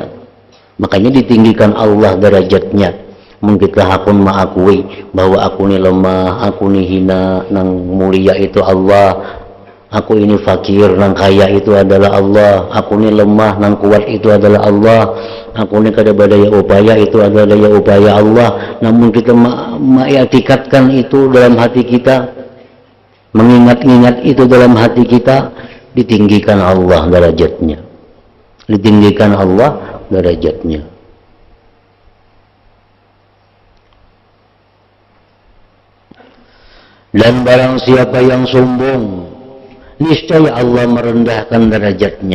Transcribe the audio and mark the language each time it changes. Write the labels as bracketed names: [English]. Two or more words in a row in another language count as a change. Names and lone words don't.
[Banjar] Makanya ditinggikan Allah derajatnya. Mungkin kita hakun mengakui bahwa aku ini lemah, aku ini hina, nang mulia itu Allah, Aku ini fakir, nang kaya itu adalah Allah. Aku ini lemah, nang kuat itu adalah Allah. Aku ini kada badaya upaya, itu adalah daya upaya Allah. [Indonesian] Namun kita mengiktikadkan itu dalam hati kita, mengingat-ingat itu dalam hati kita, ditinggikan Allah derajatnya. Ditinggikan Allah derajatnya. Dan barang siapa yang sombong, niscaya Allah merendahkan derajatnya.